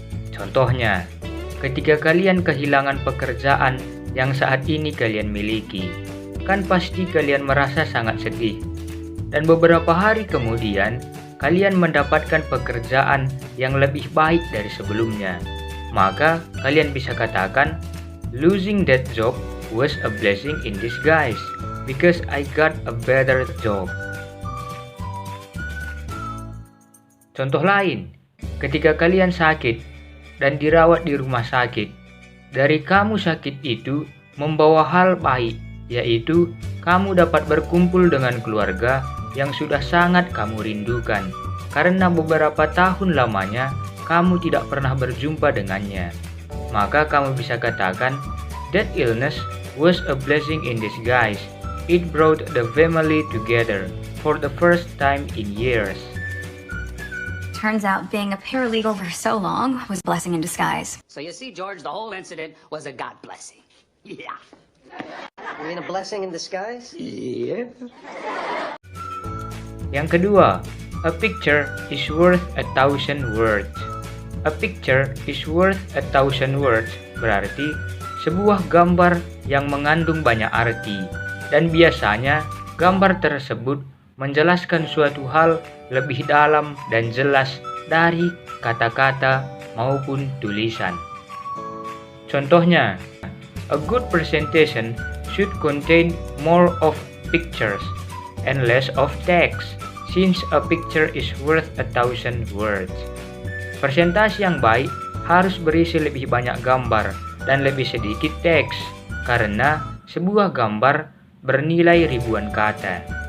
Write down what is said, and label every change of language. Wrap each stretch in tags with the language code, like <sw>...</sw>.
<id>Contohnya, ketika kalian kehilangan pekerjaan yang saat ini kalian miliki, kan pasti kalian merasa sangat sedih. Dan beberapa hari kemudian, kalian mendapatkan pekerjaan yang lebih baik dari sebelumnya. Maka kalian bisa katakan,</id> <en>losing that job was a blessing in disguise because I got a better job.</en> <id>Contoh lain, ketika kalian sakit dan dirawat di rumah sakit, dari kamu sakit itu membawa hal baik, yaitu kamu dapat berkumpul dengan keluarga yang sudah sangat kamu rindukan, karena beberapa tahun lamanya kamu tidak pernah berjumpa dengannya. Maka kamu bisa katakan,</id> <en>that illness was a blessing in disguise. It brought the family together for the first time in years. Turns out being a paralegal for so long was a blessing in disguise. So you see, George, the whole incident was a God blessing. Yeah. You mean a blessing in disguise? Yeah.</en> <id>Yang kedua,</id> <en>a picture is worth 1,000 words. A picture is worth 1,000 words</en> <id>berarti sebuah gambar yang mengandung banyak arti, dan biasanya gambar tersebut menjelaskan suatu hal lebih dalam dan jelas dari kata-kata maupun tulisan.</id> <en>Contohnya, a good presentation should contain more of pictures and less of text, since a picture is worth 1,000 words.</en> <id>Presentasi yang baik harus berisi lebih banyak gambar dan lebih sedikit teks, karena sebuah gambar bernilai ribuan kata.</id>